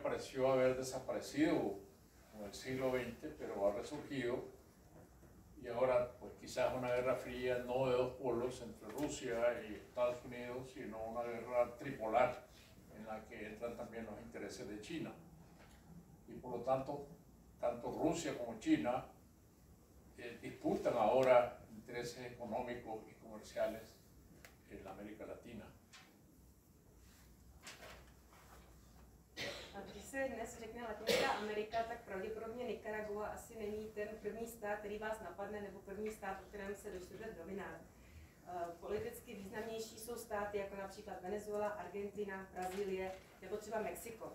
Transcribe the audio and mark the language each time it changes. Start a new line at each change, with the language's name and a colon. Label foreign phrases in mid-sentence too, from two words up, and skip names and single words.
Spanish: pareció haber desaparecido en el siglo XX, pero ha resurgido, y ahora pues quizás una Guerra Fría no de dos polos entre Rusia y Estados Unidos, sino una guerra tripolar en la que entran también los intereses de China, y por lo tanto tanto Rusia como China disputan ahora intereses económicos y comerciales en la América Latina.
Czech: A když se dnes řekne Latinská Amerika, tak pravděpodobně Nikaragua asi není ten první stát, který vás napadne, nebo první stát, o kterém se dočtete v novinách. Politicky významnější jsou státy jako například Venezuela, Argentina, Brazílie nebo třeba Mexiko.